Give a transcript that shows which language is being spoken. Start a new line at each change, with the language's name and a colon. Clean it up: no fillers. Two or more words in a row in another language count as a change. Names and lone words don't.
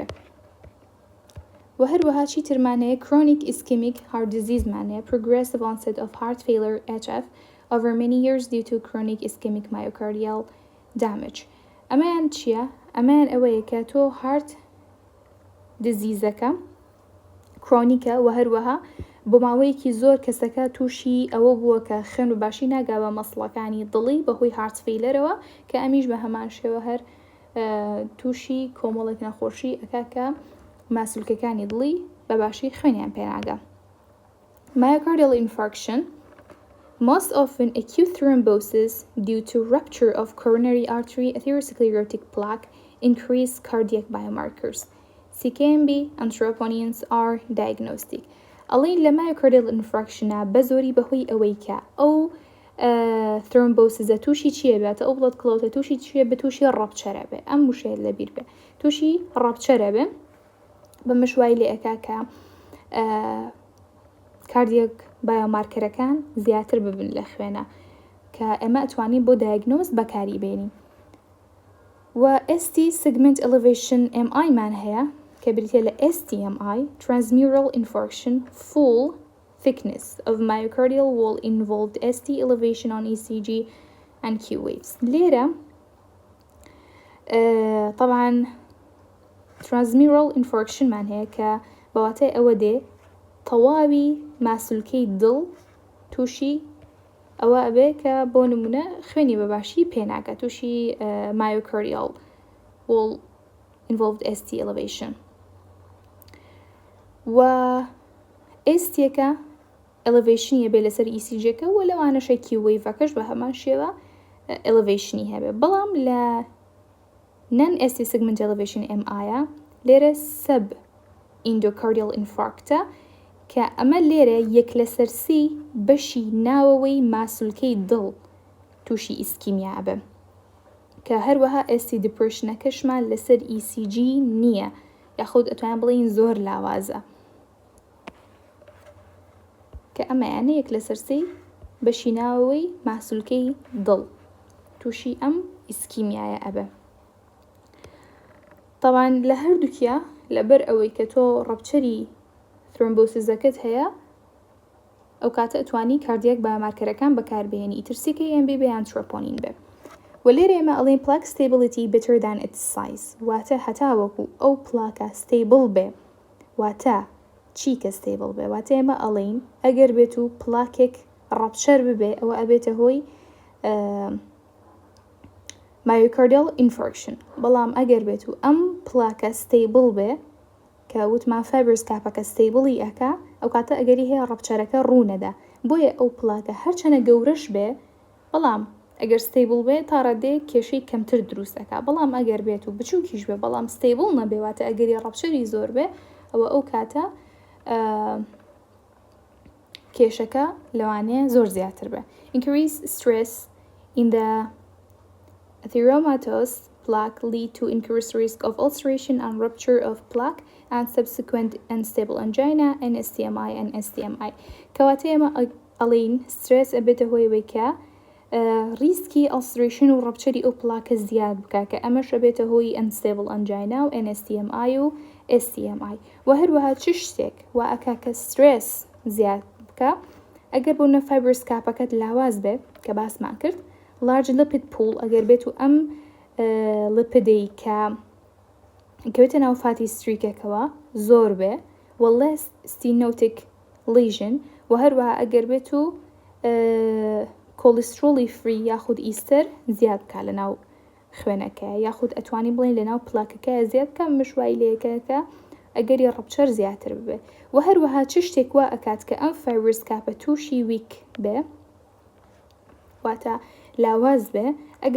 Central Kurdish: و هەروەها چی ترمانەیە
English: chronic ischemic heart disease مانەیە progressive onset of heart failure HF over many years due to chronic ischemic myocardial damage.
Central Kurdish: ئەمەیان چییە؟ ئەمەیان ئەوەیە کە تۆ
English: heart diseaseەکە
Central Kurdish: chronic و هەروەها بۆ ماوەیەکی زۆر کەسەکە تووشی ئەوە بووە کە خوێن باشی ناگاوە مەسڵەکانی دڵی بەهۆی
English: heart failure
Central Kurdish: کە ئەمیش بە هەمان شێوە هەر تووشی کۆمەڵێک نەخۆشی ئەکا کە ماسوولکەکانی دڵی بەباشی خوێنیان پێناگە.
English: Myocardial infarction, most often acute thrombosis due to rupture of coronary artery atherosclerotic plaque, increased cardiac biomarkers. CKMB and troponins are diagnostic.
Central Kurdish: ئەڵێن لە
English: myocardial infarction
Central Kurdish: بەزۆری بەهۆی ئەوەی کە ئەو ترۆمبۆسیزە تووشی چیە بێتە ئەو بڵەت کڵەوتە تووشی چیە بە تووشی ڕەپچەرە بێ ئەم وشەیە لەبیر بێ تووشی ڕەپچەرە بێ بە مشوای لێ ئەکا کە
English: cardiac biomarkers
Central Kurdish: زیاتر ببن لە خوێنە کە ئێمە ئەتوانین بۆ دایگنۆز بەکاری بێنین.
English: و ST segment elevation MI
Central Kurdish: مان هەیە کە بریتە لە
English: STMI transmural infarction full thickness of myocardial wall involved ST elevation on ECG and Q waves.
Central Kurdish: ليرة طبعا
English: transmural infarction
Central Kurdish: مان هەیە کە بەواتای ئەوە دێ تەواوی ماسوولکەی دڵ تووشی ئەوە ئەبێ کە بۆ نمونە خوێنی بەباشی پێناکە تووشی
English: myocardial wall involved ST elevation.
Central Kurdish: و STەکە elevationiە بێ لەسەر ECGەکە و لەوانەشە
English: Q waveەکەش
Central Kurdish: بە هەمان شێوە elevationi هەبێ بەڵام لە
English: non ST segment elevation MIە
Central Kurdish: لێرە
English: sub endocardial infarctە
Central Kurdish: کە ئەمە لێرە یەک لەسەر سی بەشی ناوەوەی ماسوولکەی دڵ تووشی ئیسکیمیا بە کە هەروەها
English: ST depressionەکەشمان
Central Kurdish: لەسەر ECG نییە یاخود ئەتوان بڵین زۆر لاوازە کە ئەمەیانە یەک لەسەر سی بەشی ناوەوەی ماسوولکەی دڵ تووشی ئەم ئیسکیمیایە ئەبە. طبعا لە هەردووکیە لەبەر ئەوەی کە تۆ ڕەپچەری ترۆمبۆسیزەکەت هەیە ئەو کاتە ئەتوانی
English: cardiac biomarkers
Central Kurdish: بەکاربێنی ئیتر CKMB یان ترۆپۆنین بێ. و لێرە ئێمە ئەڵێن
English: plaque stability better than its size
Central Kurdish: واتە هەتاوەکو ئەو پلاکە stable بێ واتە چی کە stable بێ واتە ئێمە ئەڵێن ئەگەر بێت و پلاکێک ڕەپچەر ببێ ئەوە ئەبێتە هۆی
English: myocardial infarction
Central Kurdish: بەڵام ئەگەر بێت و ئەم پلاکە stable بێ کە وتمان فایبرس کاپەکە stable ئەکا ئەو کاتە ئەگەری هەیە ڕەپچەرەکە ڕوونەدا بۆیە ئەو پلاکە هەرچەنە گەورەش بێ بەڵام ئەگەر stable بێ تا ڕادێ کێشەی کەمتر دروستەکە بەڵام ئەگەر بێت و بچووکیش بێ بەڵام stable نەبێ واتە ئەگەری ڕەپچەری زۆر بێ ئەوە ئەو کاتە کێشەکە لەوانەیە زۆر زیاتر بێ.
English: Increased stress in the atheromatous plaque lead to increased risk of ulceration and rupture of plaque and subsequent unstable angina and STMI and STMI.
Central Kurdish: کەواتە ئێمە ئەڵێن سترس ئەبێتە هۆی وەیکە ریسکی ulceration و ڕەپچەری ئەو پلاکە زیاد بکە کە ئەمەش ئەبێتە هۆی
English: unstable angina
Central Kurdish: و NSTMI و STMI. و هەروەها چ شتێک و ئەکا کە سترس زیاد بکە ئەگەر بوونە فایبرس کاپەکەت لاواز بێ کە باسمان کرد
English: large lipid pool
Central Kurdish: ئەگەر بێت و ئەم لپدەی کە کەوێتە ناو
English: fatty streak
Central Kurdish: زۆر بێ و less
English: stenotic lesion
Central Kurdish: و هەروەها ئەگەر بێت و کۆلسترۆلی فری یاخود ئیستەر زیاد بکە لە ناو خوێنەکە یاخود ئەتوانی بڵێن لە ناو پلاکەکە زیاد بکە مشوای لێکەکە ئەگەری ڕەپچەر زیاتر ببێ و هەروەها چ شتێک وا ئەکات کە ئەم فایبرس کاپە تووشی ویک بێ واتە لاواز بێ ئەگەر